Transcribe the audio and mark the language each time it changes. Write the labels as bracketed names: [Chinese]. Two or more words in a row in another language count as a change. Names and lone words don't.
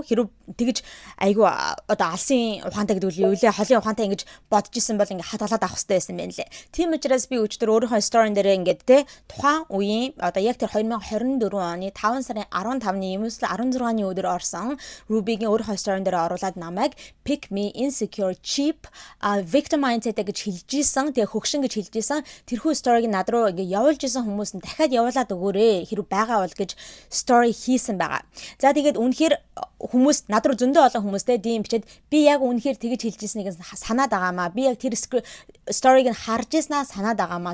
[Mongolian] Хэрвээ тэгэж айгу одоо алсын ухаантай гэдэг үл юу лээ, холын ухаантай ингэж бодож исэн бол ингээ хадгалаад авах хэрэгтэй байсан байна лээ. Тийм учраас би өчтөр өөрийнхөө сторин дээр ингээд тэ тухайн үеийн одоо яг тэр 2024 оны 5 сарын 15-ны юм эсвэл 16-ны өдөр орсон Ruby-гийн өөрийнхөө сторин дээр оруулаад намайг [English] pick me insecure cheap victim mindset [Mongolian] гэж хэлж исэн. Тэгээ хөгшин гэж хэлж исэн. Тэрхүү сториг над руу ингээ явуулж исэн хүмүүс нь дахиад явуулаад өгөөрэй. Хэрэг байгаа бол гэж стори хийсэн байгаа. За тэгээд үнэхээр хүмүүс над руу зөндөө олон хүмүүстэй DM бичээд би яг үнэхээр тэгэж хэлж ирснийг санаад байгаамаа. Би яг тэр сториг нь харж ирснаа санаад байгаамаа.